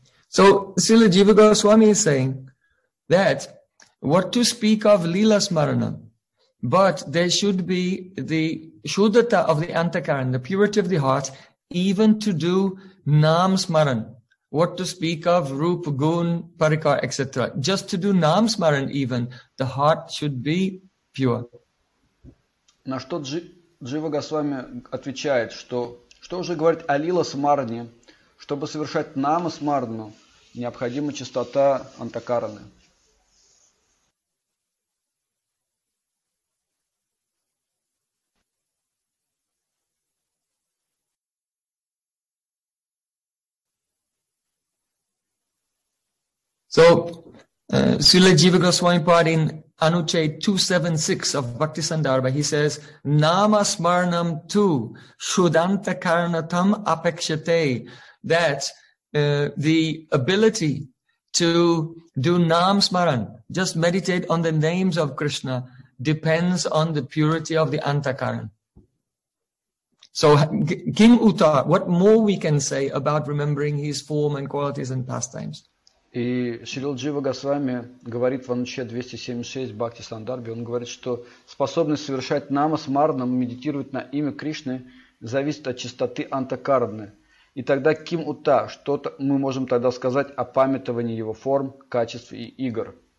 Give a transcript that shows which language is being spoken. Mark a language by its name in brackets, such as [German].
[English] So Srila Jiva Goswami is saying, that what to speak of Lila Smarana, but there should be the shuddhata of the antakaran, the purity of the heart, even to do Nam Smaran. What to speak of Rup, Gun, Parikar, etc. Just to do Nam Smaran even, the heart should be pure. [Russian] На что Джива Госвами отвечает, что уже говорить о Лила Смаране, чтобы совершать Нам Смарану, необходима чистота антакараны. [English] So, Srila Jiva Goswami Pad in Anuchet 276 of Bhaktisandarbha, he says, [Sanskrit] Nama Smarnam Tu Shudanta Karnatam Apekshate, [English] that the ability to do Nam Smaran, just meditate on the names of Krishna, depends on the purity of the Antakaran. So, King Uttar, what more we can say about remembering his form and qualities and pastimes? [Russian] И Шрила Джива Госвами говорит в Анучхе 276 Бхакти Сандарбе, он говорит, что способность совершать нама смаранам, медитировать на имя Кришны, зависит от чистоты антакарны. И тогда ким ута, что-то мы можем тогда сказать о памятовании его форм, качеств и игр.